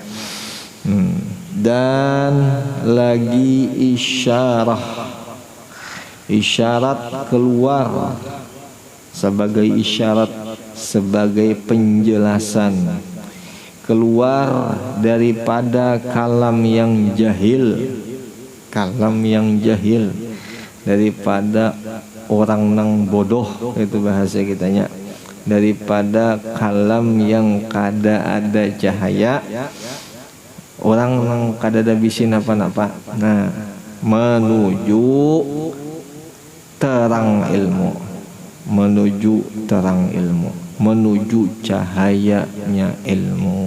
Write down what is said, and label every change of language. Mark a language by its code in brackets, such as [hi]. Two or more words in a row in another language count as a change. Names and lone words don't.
[id] Dan lagi isyarat keluar sebagai isyarat, sebagai penjelasan, keluar daripada kalam yang jahil, daripada orang nang bodoh, itu bahasa kitanya, daripada kalam yang kada ada cahaya, [bjn] orang nang kada ada bisin apa-apa. [id] Nah menuju terang ilmu, menuju terang ilmu, menuju cahayanya ilmu.